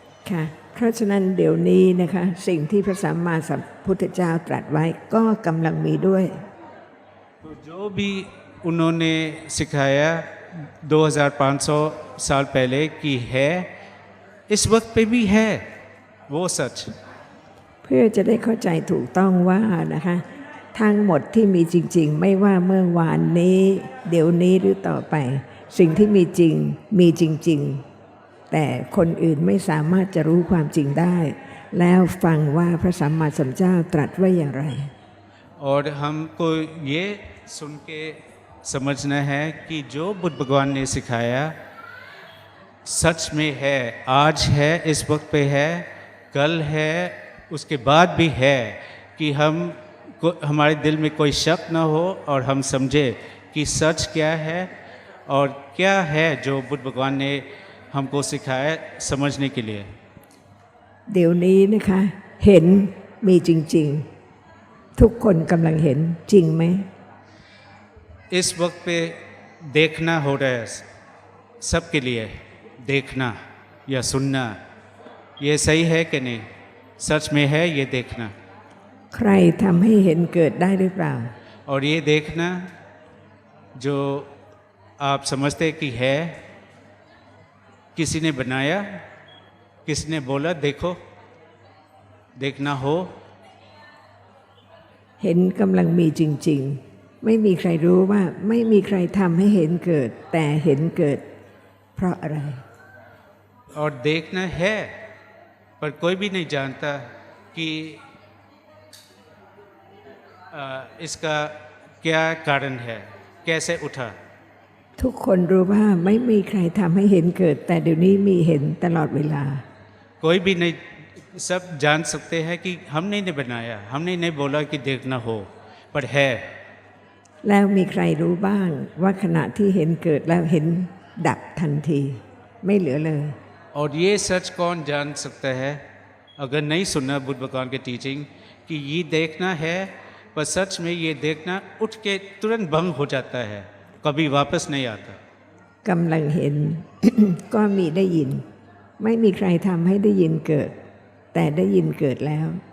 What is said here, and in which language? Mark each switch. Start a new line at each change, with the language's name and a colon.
Thai: ค่ะเพราะฉะนั้นเดี๋ยวนี้นะคะสิ่งที่พระสัมมาสัมพุทธเจ้าตรัสไว้ก็กำลังมีด้วย
Hindi: तो जो भी उन्होंने सिखाया 2500 साल पहले कि है इस वक्त पे भी है वो सच
Thai: เพื่อจะได้เข้าใจถูกต้องว่านะคะทั้งหมดที่มีจริงๆ ไม่ว่าเมื่อวานนี้เดี๋ยวนี้หรือต่อไป สิ่งที่มีจริงมีจริงๆ แต่คนอื่นไม่สามารถจะรู้ความจริงได้ แล้วฟังว่าพระสัมมาสัมพุทธเจ้าตรัสไว้อย่างไร
Hindi: और हमको ये सुन के समझना है कि जो बुद्ध भगवान ने सिखाया सच में है, आज है, इस वक्त पे है, कल है, उसके बाद भी है कि हमारे दिल में कोई शक न हो और हम समझे कि सच क्या है और क्या है जो बुद्ध भगवान ने हमको सिखाया समझने के लिए
Thai: เดี๋ยวนี้นะคะเห็นมีจริงๆ ทุกคนกำลังเห็นจริงไหม
Hindi: इस वक्त पे देखना हो रहा है सबके लिए देखना या सुनना ये सही है कि नहीं सच में है ये देखना
Thai: ใครทำให้เห็นเกิดได้หรือเปล่า
Hindi: और ये देखना जो आप समझते कि है किसी ने बनाया किसी ने बोला देखो देखना हो
Thai: เห็นกำลังมีจริงๆ ไม่มีใครรู้ว่าไม่มีใครทำให้เห็นเกิด แต่เห็นเกิดเพราะอะไร
Hindi: और देखना है पर कोई भी नहीं जानता कि इसका क्या कारण है कैसे उठा
Thai: ทุกคนรู้ว่าไม่มีใครทำให้เห็นเกิด แต่เดี๋ยวนี้มีเห็นตลอดเวลา
Hindi: कोई भी नहीं सब जान सकते हैं कि हमने नहीं बनाया हमने नहीं बोला कि देखना हो पर है
Thai: แล้วมีใครรู้บ้างว่าขณะที่เห็นเกิดแล้วเห็นดับทันที ไม่เหลือเลย
Hindi: और ये सच कौन जान सकता है अगर नहीं सुना बुद्ध भगवान के टीचिंग कि ये देखना है पर सच में ये देखना उठ के तुरंत भंग हो जाता है कभी वापस नहीं आता
Thai: กำลังเห็น ก็มีได้ยิน ไม่มีใครทำให้ได้ยินเกิด แต่ได้ยินเกิดแล้ว